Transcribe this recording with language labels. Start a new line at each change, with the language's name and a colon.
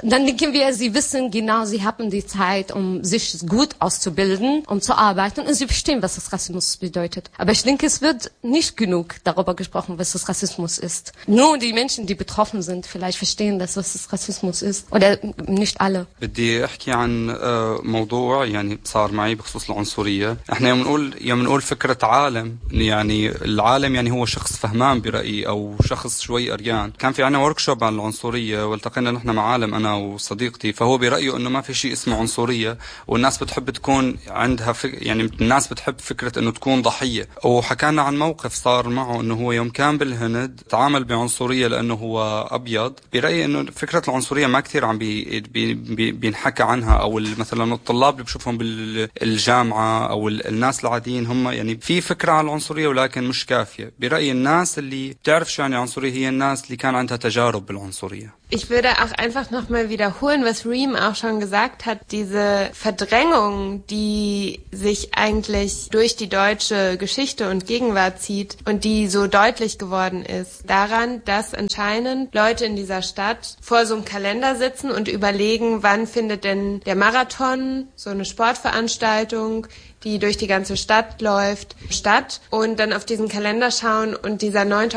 German: Und dann denken wir, sie wissen genau, sie haben die Zeit, um sich gut auszubilden, um zu arbeiten. Und sie verstehen, was das Rassismus bedeutet. Aber ich denke, es wird nicht genug darüber gesprochen, was das Rassismus ist. Nur die Menschen, die betroffen sind, vielleicht verstehen, dass was das Rassismus ist. Oder nicht alle.
Arabic: بدي احكي عن موضوع يعني صار معي بخصوص العنصرية. احنا يوم نقول فكرة عالم يعني العالم يعني هو شخص فهمان برأيي او شخص شوي أريان. كان في عنا وركشوب عن العنصرية والتقينا نحن مع عالم انا وصديقتي فهو برأيه انه ما في شيء اسمه عنصرية والناس بتحب تكون عندها يعني الناس بتحب فكرة انه تكون ضحية. وحكانا عن موقف صار معه انه هو يوم كان بالهند تعامل بعنصرية لانه هو ابيض. برأيي انه فكرة العنصرية ما كتير عم بينحكى عنها او مثلا الطلاب اللي بشوفهم بالجامعة او الناس العاديين هم يعني في فكرة عن العنصرية ولكن مش كافية. برأيي الناس اللي بتعرف شو يعني عنصرية هي الناس اللي كان عندها تجارب بالعنصرية.
German: Ich würde auch einfach nochmal wiederholen, was Reem auch schon gesagt hat, diese Verdrängung, die sich eigentlich durch durch die deutsche Geschichte und Gegenwart zieht und die so deutlich geworden ist, daran, dass anscheinend Leute in dieser Stadt vor so einem Kalender sitzen und überlegen, wann findet denn der Marathon, so eine Sportveranstaltung, die durch die ganze Stadt läuft, statt und dann auf diesen Kalender schauen und dieser 9.